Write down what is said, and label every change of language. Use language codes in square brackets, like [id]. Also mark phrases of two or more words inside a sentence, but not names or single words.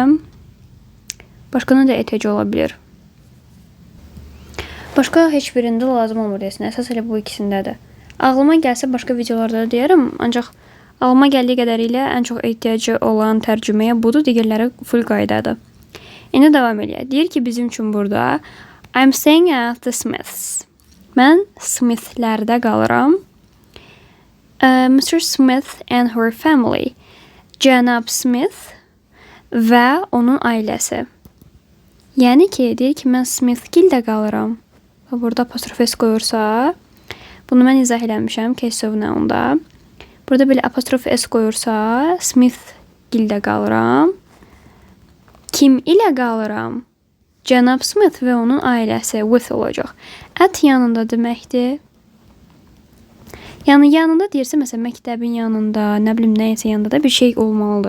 [az] Başqa da ehtiyac ola bilər. Başqa heç birində lazım olmur desin. Əsas elə bu ikisindədir. Ağlıma gəlsə başqa videolarda da deyərəm, ancaq ağlıma gəldiyi qədərilə ən çox ehtiyacı olan tərcüməyə budur, digərləri full qaydadır. İndi davam edək. Deyir ki, bizim üçün burada [en] I'm staying at the Smiths. [az] Mən Smithlərdə qalıram. [en] Mr. Smith and her family. [az] Cənab Smith və onun ailəsi. Yəni ki, deyir ki, mən Smithgildə qalıram. Və burada apostrof s qoyursa, bunu mən izah eləmişəm [en] case of noun- [az] da. Burada belə apostrof s qoyursa, Smithgildə qalıram. Kim ilə qalıram? Cənab Smith və onun ailəsi with olacaq. At yanında deməkdir. Yəni yanında deyirsə, məsələn, məktəbin yanında, nə bilim, nəyəsə yanında da bir şey olmalıdır.